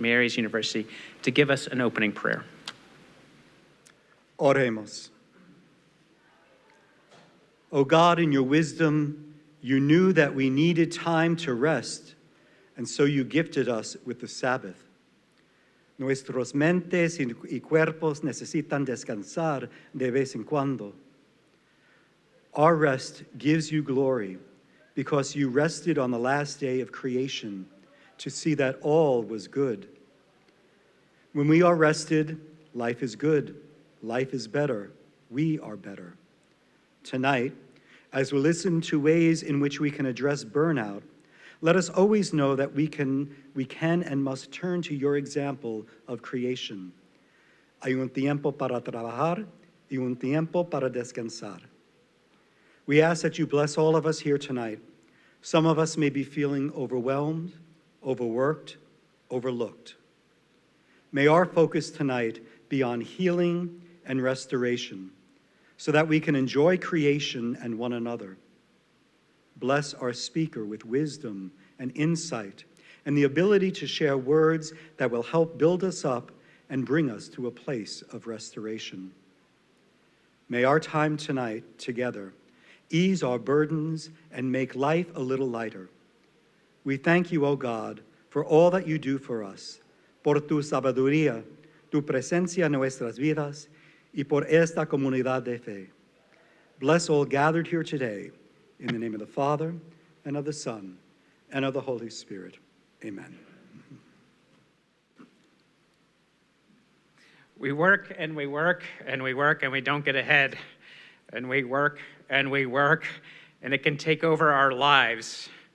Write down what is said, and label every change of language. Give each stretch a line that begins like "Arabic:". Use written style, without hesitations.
English: Mary's University, to give us an opening prayer.
Spanish: Oremos.
English: O God, in your wisdom, you knew that we needed time to rest, and so you gifted us with the Sabbath.
Spanish: Nuestros mentes y cuerpos necesitan descansar de vez en cuando.
English: Our rest gives you glory, because you rested on the last day of creation to see that all was good. When we are rested, life is good, life is better, we are better. Tonight, as we listen to ways in which we can address burnout, let us always know that we can and must turn to your example of creation.
Spanish: Hay un tiempo para trabajar y un tiempo para descansar.
English: We ask that you bless all of us here tonight. Some of us may be feeling overwhelmed, overworked, overlooked. May our focus tonight be on healing and restoration so that we can enjoy creation and one another. Bless our speaker with wisdom and insight and the ability to share words that will help build us up and bring us to a place of restoration. May our time tonight together ease our burdens and make life a little lighter. We thank you, O God, for all that you do for us,
Spanish: por tu sabiduría, tu presencia en nuestras vidas, y por esta comunidad de fe.
English: Bless all gathered here today, in the name of the Father, and of the Son, and of the Holy Spirit. Amen. We work and we work and we work and we don't get ahead. And we work and we work, and it can take over our lives.